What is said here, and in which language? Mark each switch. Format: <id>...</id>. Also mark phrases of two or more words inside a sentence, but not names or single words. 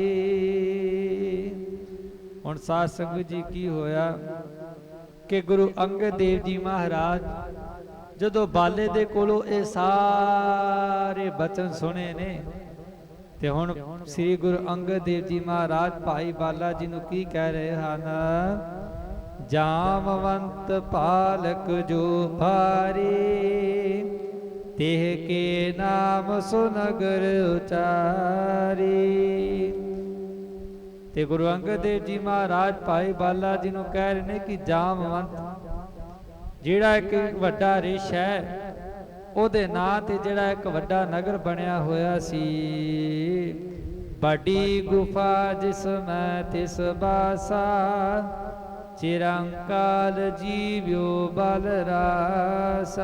<pa>ਹੁਣ ਸਾਧ ਸੰਗਤ ਜੀ ਕੀ ਹੋਇਆ ਕਿ ਗੁਰੂ ਅੰਗਦ ਦੇਵ ਜੀ ਮਹਾਰਾਜ ਜਦੋਂ ਬਾਲੇ ਦੇ ਕੋਲੋਂ ਇਹ ਸਾਰੇ ਬਚਨ ਸੁਣੇ ਨੇ ਤੇ ਹੁਣ ਸ੍ਰੀ ਗੁਰੂ ਅੰਗਦ ਦੇਵ ਜੀ ਮਹਾਰਾਜ ਭਾਈ ਬਾਲਾ ਜੀ ਨੂੰ ਕੀ ਕਹਿ ਰਹੇ ਹਨ। ਜਾਮਵੰਤ ਪਾਲਕ ਜੋ ਭਾਰੀ तेह के नाम सुनगर उचारी। ਤੇ ਗੁਰੂ ਅੰਗਦ ਦੇਵ ਜੀ ਮਹਾਰਾਜ ਭਾਈ ਬਾਲਾ ਜੀ ਨੂੰ ਕਹਿ ਰਹੇ ਨੇ ਕਿ ਜਾਮਵੰਤ ਜਿਹੜਾ ਇੱਕ ਵੱਡਾ ਰਿਛ ਹੈ, ਉਹਦੇ ਨਾਂ ਤੇ ਜਿਹੜਾ ਇੱਕ ਵੱਡਾ ਨਗਰ ਬਣਿਆ ਹੋਇਆ ਸੀ। ਵੱਡੀ ਗੁਫਾ ਜਿਸ ਮੈਂ ਤਿਸ ਬਾਸਾ, ਚਿਰੰਕਾਲ ਜੀਵਿਓ ਬਲ ਰਾਸਾ।</pa>